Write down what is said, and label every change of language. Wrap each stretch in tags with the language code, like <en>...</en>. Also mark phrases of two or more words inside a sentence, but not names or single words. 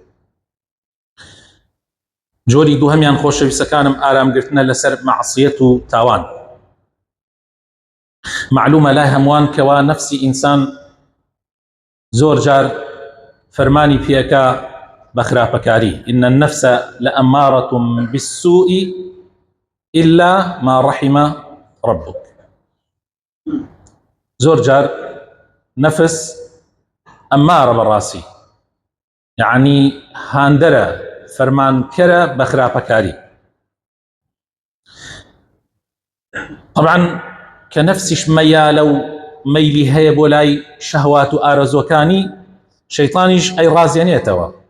<ckb>جۆری دووهەمیان خۆشەویستەکانم ئارامگرتنە لەسەر مەعسیەت و تاوان. معلومە لای هەمووان کەوا نەفسی ئینسان زۆر جار فەرمانی پێەکە بە خراپەکاری.</ckb> <ar>إن النفس لأمارة بالسوء إلا ما رحم ربك.</ar> <ckb>زۆر جار نەفس ئەمارە بەڕاستی، یعنی هاندەرە، فەرمانکەرە بە خراپەکاری. طبعا کە نەفسیش مەیالە و مەیلی هەیە بۆ لای شەهوات و ئارەزوەکانی، شەیطانیش ئەی ڕازێنێتەوە.</ckb>